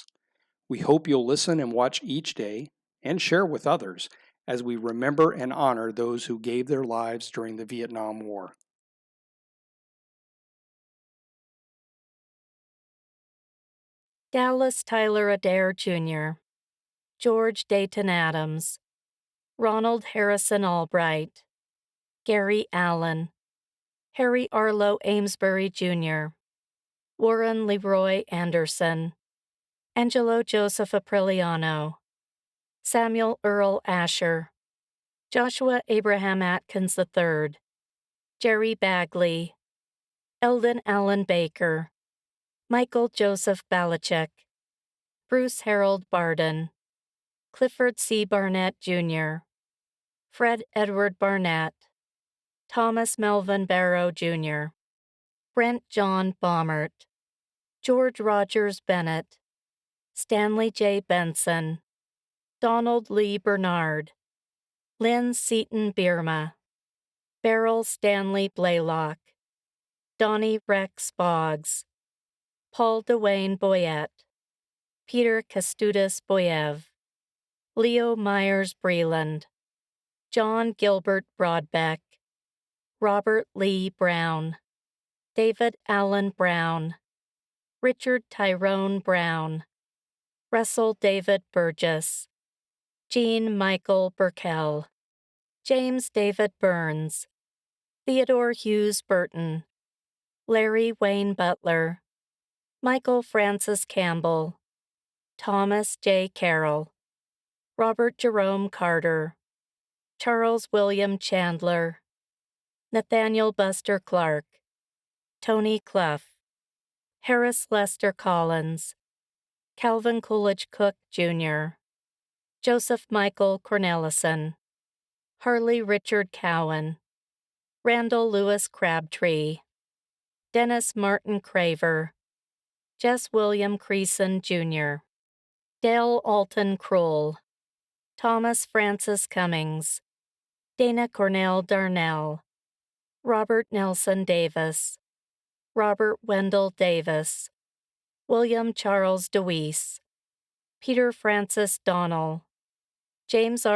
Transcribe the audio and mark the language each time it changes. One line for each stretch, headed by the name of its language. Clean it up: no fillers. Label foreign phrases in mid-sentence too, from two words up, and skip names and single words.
English: We hope you'll listen and watch each day and share with others as we remember and honor those who gave their lives during the Vietnam War. Dallas Tyler Adair Jr., George Dayton Adams, Ronald Harrison Albright, Gary Allen, Harry Arlo Amesbury Jr., Warren Leroy Anderson, Angelo Joseph Apriliano, Samuel Earl Asher, Joshua Abraham Atkins III, Jerry Bagley, Eldon Allen Baker, Michael Joseph Balichek, Bruce Harold Barden, Clifford C. Barnett Jr., Fred Edward Barnett, Thomas Melvin Barrow Jr., Brent John Baumert, George Rogers Bennett, Stanley J. Benson, Donald Lee Bernard, Lynn Seaton Bierma, Beryl Stanley Blaylock, Donnie Rex Boggs, Paul Dwayne Boyette, Peter Kestudis Boyev, Leo Myers Breland, John Gilbert Broadbeck, Robert Lee Brown, David Allen Brown, Richard Tyrone Brown, Russell David Burgess, Jean Michael Burkell, James David Burns, Theodore Hughes Burton, Larry Wayne Butler, Michael Francis Campbell, Thomas J. Carroll, Robert Jerome Carter, Charles William Chandler, Nathaniel Buster Clark, Tony Clough, Harris Lester Collins, Calvin Coolidge Cook Jr., Joseph Michael Cornelison, Harley Richard Cowan, Randall Lewis Crabtree, Dennis Martin Craver, Jess William Creason Jr., Dale Alton Kroll, Thomas Francis Cummings, Dana Cornell Darnell, Robert Nelson Davis, Robert Wendell Davis, William Charles DeWeese, Peter Francis Donnell, James R.